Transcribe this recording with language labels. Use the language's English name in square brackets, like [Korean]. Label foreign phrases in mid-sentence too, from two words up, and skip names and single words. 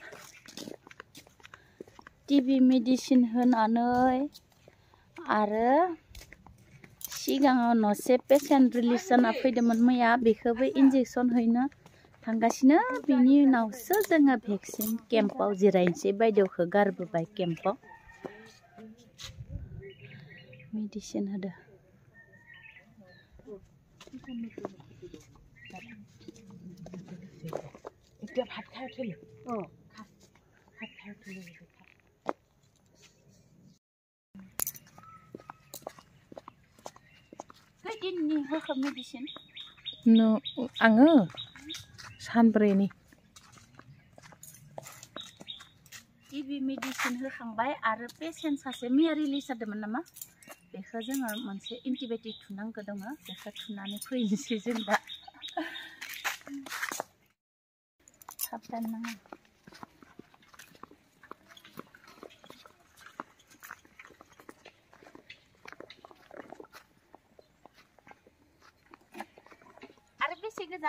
[English] TB medicine [Bodo] होनानै आरो सिगाङाव नसे [English] patient release [Bodo] जाना फैदोंमोन मैया बेखौबो इन्जेक्सन हैनो थांगासिनो बिनि उनावसो जोङो भेक्सिन केम्पआव जिरायनोसै बायदेवखौ गारबोबाय केम्पआव मेडिसिन होदो [Assamese] এতিয়া ভাত খাই উঠিলে ভাত খাই উঠিলে [Bodo] खैदिननि होखो मेडिसिन आङो सानब्रैनि [English] TB medicine [Bodo] होखांबाय आरो पेसेन्ट सासे मैया रिलिज जादोंमोन नामा बेखौ जोङो मोनसे एन्टिबायटिक थुनांगौ दङ बेखौ थुनानै फैनोसै जों दा साबधान नाङा आरो बेसे गोजान